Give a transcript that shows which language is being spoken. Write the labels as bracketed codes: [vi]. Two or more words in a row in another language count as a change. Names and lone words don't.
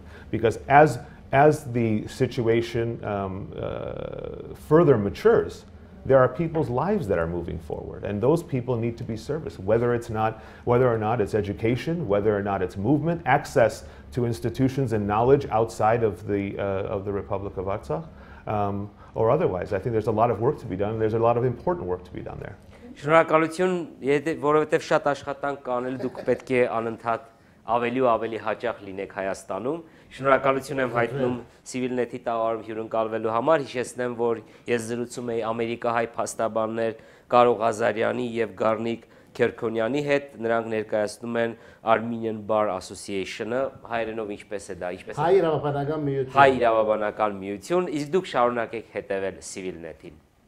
[en] Because as the situation further matures, there are people's lives that are moving forward, and those people need to be serviced. Whether or not it's education, whether or not it's movement, access to institutions and knowledge outside of the Republic of Artsakh, or otherwise. I think there's a lot of work to be done. And there's a lot of important work to be done there. [hy] Շնորհակալություն, որովհետև շատ աշխատանք կանել դուք պետք է անընդհատ ավելի ու ավելի հաճախ լինեք Հայաստանում։ Շնորհակալություն եմ հայտնում ՍիվիլՆեթի տաղավարում հյուրընկալվելու համար։ Հիշեցնեմ, որ ես զրուցում էի ամերիկահայ փաստաբաններ Կարո Ղազարյանի եւ Գառնիկ Քերքոնյանի հետ, նրանք ներկայացնում են Armenian Bar Association-ը, հայերենով ինչպես է դա, ինչպես է։ Հայ իրավաբանական միություն։ Հայ իրավաբանական միություն, իսկ դուք շարունակեք հետևել ՍիվիլՆեթին։